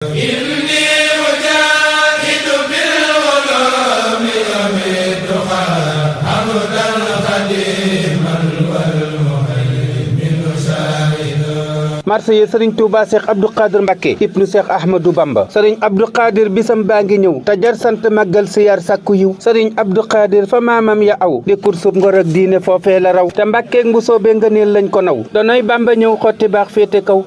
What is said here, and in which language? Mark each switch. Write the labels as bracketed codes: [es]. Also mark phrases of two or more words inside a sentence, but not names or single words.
[ar] إني أجاهد بالعلوم والتقى عبدا خديما والمهيمن شاهدا. [wo] Marché yi Serigne Touba Cheikh Abdou Khadir Mbacké ibnu Cheikh Ahmadou Bamba. Serigne Abdou Khadir bisam baa ngi ñëw. Te jar sant màggal siyaar sàkku yiw. Serigne Abdou Khadir fa maamam ya aw. Di kursub ngor ak diine foofee la raw. Te Mbacké ak Mbusoobe ngëneel lañ ko naw. Donoy Bamba ñëw xotti baax féete kaw.